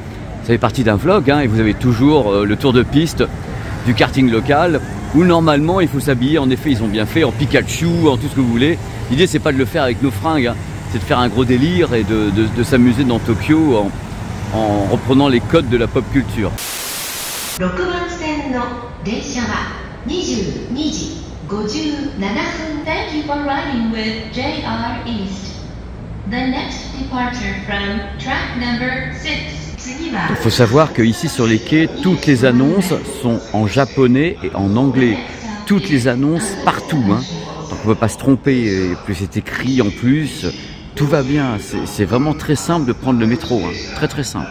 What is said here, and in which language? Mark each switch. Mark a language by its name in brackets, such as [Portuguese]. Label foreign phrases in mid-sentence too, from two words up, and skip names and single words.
[French] Ça fait partie d'un vlog, hein, et vous avez toujours le tour de piste du karting local, où normalement il faut s'habiller. En effet, ils ont bien fait en Pikachu, en tout ce que vous voulez. L'idée c'est pas de le faire avec nos fringues, hein, c'est de faire un gros délire et de s'amuser dans Tokyo en reprenant les codes de la [English] pop culture. [Japanese] 6 番線の電車は22時57分 [English] Thank you for riding with JR East. The next departure from track number 6. [French] Il faut savoir qu'ici sur les quais, toutes les annonces sont en japonais et en anglais. Toutes les annonces partout, hein. Donc on ne peut pas se tromper, et plus c'est écrit en plus. Tout va bien, c'est vraiment très simple de prendre le métro, hein. Très très simple.